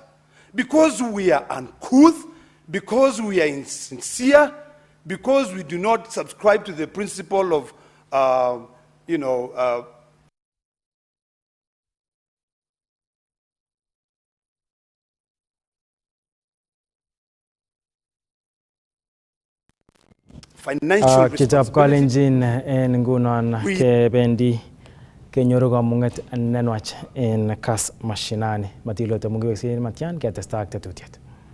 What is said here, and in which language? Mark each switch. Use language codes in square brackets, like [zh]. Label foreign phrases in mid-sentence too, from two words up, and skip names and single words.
[en] Because we are uncouth, because we are insincere, because we do not subscribe to the principle of, financial [kln] Kitab Kalenjin en ngunon kebendi kenyoru kamung'et nenwach en Kass Mashinani. Matilote mungiwek sin matyan ketesta ak tetutiet.